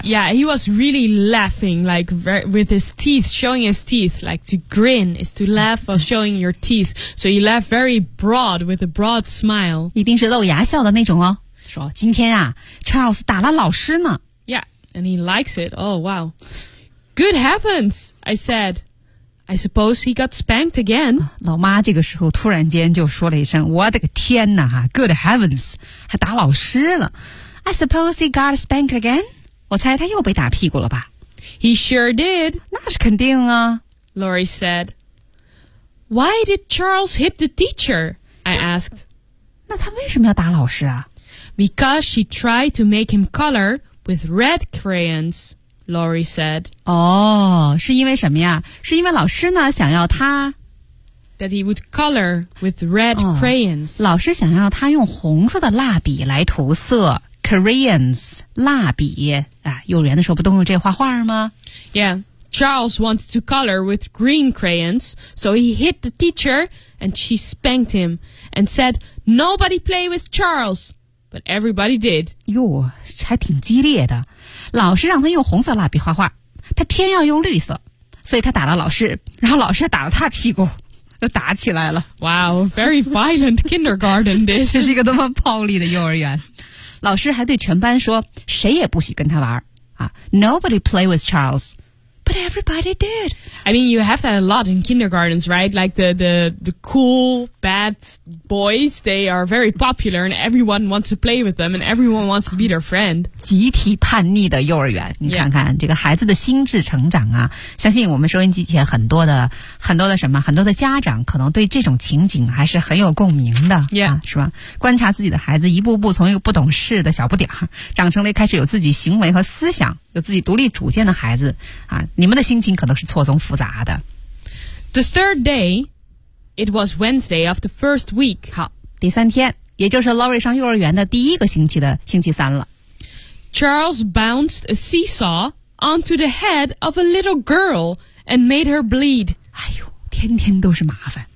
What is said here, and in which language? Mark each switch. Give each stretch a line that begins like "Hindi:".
English: Yeah, he was really laughing, like with his teeth, showing his teeth, like to grin is to laugh or showing your teeth. So he laughed very broad with a broad smile.
Chinese: 一定是露牙笑的那种哦。说今天啊 ，Charles 打了老师呢。
English: Yeah, and he likes it. Oh wow, good heavens! I said, I suppose he got spanked again.
Chinese: 老妈这个时候突然间就说了一声：“我的个天哪！哈 ，
English: Good heavens，
Chinese: 还打老师了。”
English: I suppose he got spanked again?
Chinese: 我猜他又被打屁股了吧。
English: He sure did.
Chinese: 那是肯定啊。
English: Laurie said, why did Charles hit the teacher? I asked.
Chinese: 那他为什么要打老师啊？
English: Because she tried to make him color with red crayons, Laurie said.
Chinese: 哦，是因为什么呀？是因为老师呢，想要他
English: That he would color with red crayons.
Chinese: 老师想要他用红色的蜡笔来涂色。 Crayons, 蜡笔。啊，幼儿园的时候不都用这画画吗？
English: Yeah, Charles wanted to color with green crayons, so he hit the teacher and she spanked him and said, nobody play with Charles, but everybody did.
Chinese: 哟，还挺激烈的。老师让他用红色蜡笔画画，他偏要用绿色，所以他打了老师，然后老师打了他屁股。都打起来了。
English: Wow, very violent kindergarten this.
Chinese: 这是一个多么暴力的幼儿园。老师还对全班说谁也不许跟他玩。
English: 啊、Nobody play with Charles, but everybody did. I mean, you have that a lot in kindergartens, right? Like the cool, bad boys, they are very popular and everyone wants to play with them and everyone wants to be their friend.
Chinese: 集体叛逆的幼儿园。你看看、
English: yeah.
Chinese: 这个孩子的心智成长啊，相信我们收音机前很多的什么，很多的家长可能对这种情景还是很有共鸣的。
English: Yeah.
Chinese: 啊、是吧，观察自己的孩子一步步从一个不懂事的小不点儿长成了开始有自己行为和思想，有自己独立主见的孩子啊，你们的心情可能是错综复杂的。
English: The third day, it was Wednesday of the first week.
Chinese: 好，第三天，也就是 Laurie 上幼儿园的第一个星期的星期三了。
English: Charles bounced a seesaw onto the head of a little girl and made her bleed.
Chinese: 哎呦，天天都是麻烦。